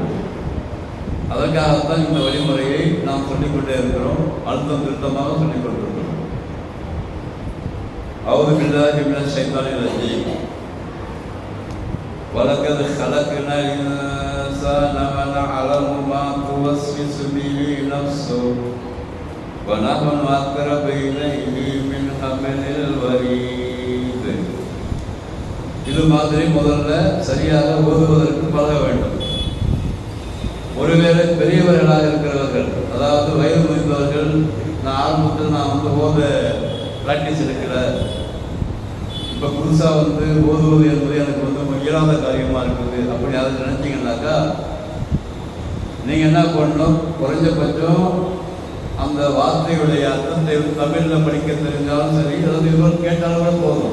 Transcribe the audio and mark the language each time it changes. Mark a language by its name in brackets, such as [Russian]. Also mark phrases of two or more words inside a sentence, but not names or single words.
[Tamil] அதற்காகத்தான் இந்த வழிமுறையை நாம் சொல்லிக்கொண்டே இருக்கிறோம், அழுத்தம் திருத்தமாக சொல்லிக் கொண்டிருக்கிறோம். [Arabic] أعوذ بالله من الشيطان الرجيم. ولقد خلقنا الإنسان ونعلم ما توسوس به نفسه وَنَحْنُ أَقْرَبُ إِلَيْهِ مِنْ حَبْلِ الْوَرِيدِ. [Tamil] இது மாதிரி முதல்ல சரியாக ஓதுவதற்கு பழக வேண்டும். ஒருவேளை பெரியவர்களாக இருக்கிறவர்கள், அதாவது வயது முதிர்ந்தவர்கள், நான் ஓத பிராக்டிஸ் இருக்கிற, இப்போ புதுசாக ஓதுவது என்பது எனக்கு இயலாத காரியமாக இருக்குது அப்படி அதை நினச்சிங்கன்னாக்கா நீங்கள் என்ன பண்ணணும், குறைஞ்சபட்சம் அந்த வார்த்தையுடைய அர்த்தத்தை தமிழில் படிக்க தெரிஞ்சாலும் சரி, அதாவது இவர்கள் கேட்டாலும் கூட போதும்.